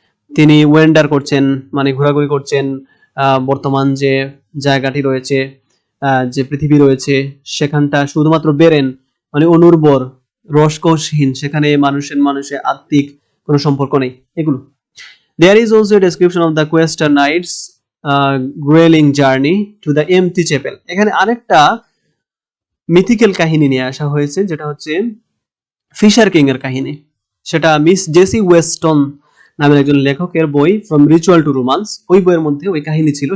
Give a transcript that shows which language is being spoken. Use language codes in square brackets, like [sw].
[bn] তিনি ওয়েন্ডার করছেন, মানে ঘোরাঘুরি করছেন বর্তমান যে জায়গাটি রয়েছে, যে পৃথিবী রয়েছে সেখানটা শুধুমাত্র বেরেন, মানে অনুর্বর, রসকসহীন, সেখানে মানুষের আত্মিক কোনো সম্পর্ক নেই এগুলো। [en] There is also a description of the Quester Knights grueling journey to the empty chapel. [bn] এখানে আরেকটা মিথিক্যাল কাহিনী নিয়ে আসা হয়েছে, যেটা হচ্ছে ফিশার কিং এর কাহিনী। সেটা মিস জেসি ওয়েস্টন নামের একজন লেখকের বই ফ্রম রিচুয়াল টু রোমান্স, ওই বইয়ের মধ্যে ওই কাহিনী ছিল।